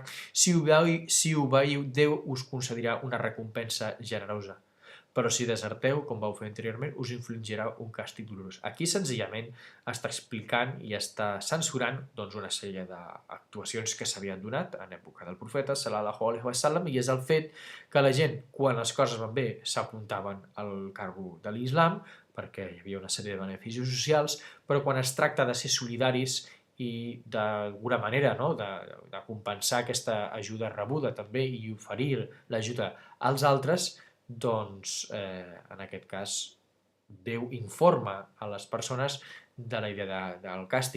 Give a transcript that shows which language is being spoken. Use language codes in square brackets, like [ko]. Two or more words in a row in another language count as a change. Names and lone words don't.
[ca] Si obeiu, Déu us concedirà una recompensa generosa. Però si deserteu, com vau fer anteriorment, us infligirà un càstig dolorós. Aquí senzillament està explicant i està censurant una sèrie d'actuacions que s'havien donat en època del profeta, [ar] صلى الله عليه وسلم, [ca] i és el fet que la gent, quan les coses van bé, s'apuntaven al cargo de l'islam, perquè hi havia una sèrie de beneficis socials, però quan es tracta de ser solidaris i d'alguna manera de compensar aquesta ajuda rebuda també i oferir l'ajuda als altres, doncs en aquest cas Déu informa a les persones de la idea del càstig.